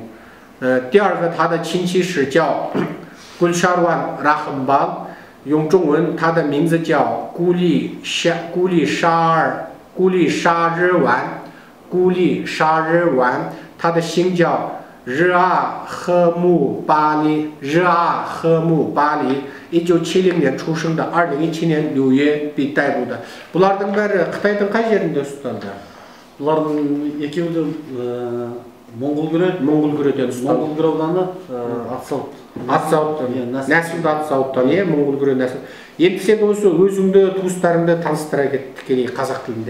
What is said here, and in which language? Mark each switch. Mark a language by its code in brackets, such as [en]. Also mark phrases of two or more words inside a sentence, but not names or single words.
[zh] 第二个他的亲戚是叫Gulsharwan Rahimbal， 用中文他的名字叫古力沙日完，他的姓叫日阿赫木巴里，1970年出生的，2017年6月被逮捕的。 [kk] Бұлардың бәрі Қытайдың қай жерінде ұсталды? Бұлардың екеуі де Моңғолгүреден ұсталды. Моңғолгүре ауданы Атсауыттан, нәсілді Атсауыттан, Моңғолгүре нәсіл. Енді сен осы өзіңді, туыстарыңды таныстыра кет тікелей қазақ тілінде.